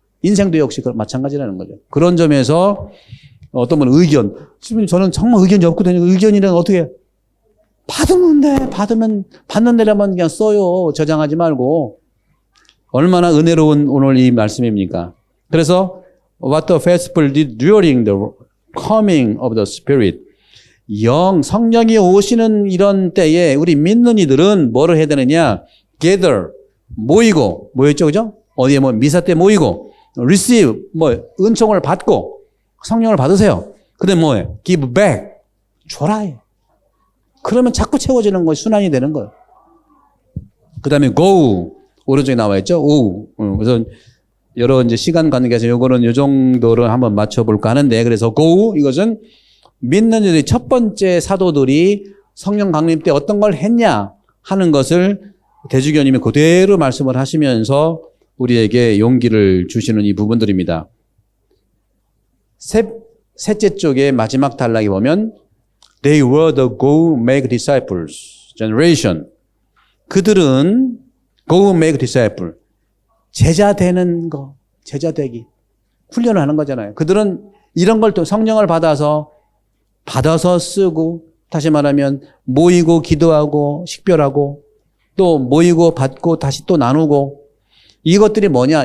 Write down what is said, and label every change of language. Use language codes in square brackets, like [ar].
[ko] 인생도 역시 마찬가지라는 거죠. 그런 점에서 어떤 분은 의견. 지금 저는 정말 의견이 없거든요. 의견이란 어떻게 해요? 받으면 돼. 받는 데라면 그냥 써요. 저장하지 말고. 얼마나 은혜로운 오늘 이 말씀입니까? 그래서 [en] what the faithful did during the coming of the Spirit. [ko] 성령이 오시는 이런 때에 우리 믿는 이들은 뭐를 해야 되느냐? gather, 모였죠, 그죠? 어디에 미사 때 모이고, receive, 은총을 받고, 성령을 받으세요. 그 다음에 뭐예요? give back, 줘라. 그러면 자꾸 채워지는 거예요. 순환이 되는 거예요. 그 다음에 go, 오른쪽에 나와 있죠? 그래서 여러 이제 시간 관계에서 요거는 요 정도를 한번 맞춰볼까 하는데, 그래서 go, 이것은 믿는 이들이 첫 번째 사도들이 성령 강림 때 어떤 걸 했냐 하는 것을 대주교님이 그대로 말씀을 하시면서 우리에게 용기를 주시는 이 부분들입니다. 셋째 쪽에 마지막 단락에 보면 [en] They were the go make disciples generation. [ko] 그들은 [en] go make disciple. [ko] 제자 되는 거, 제자 되기. 훈련을 하는 거잖아요. 그들은 이런 걸 또 성령을 받아서 쓰고, 다시 말하면 모이고 기도하고 식별하고 또 모이고 받고 다시 또 나누고, 이것들이 뭐냐?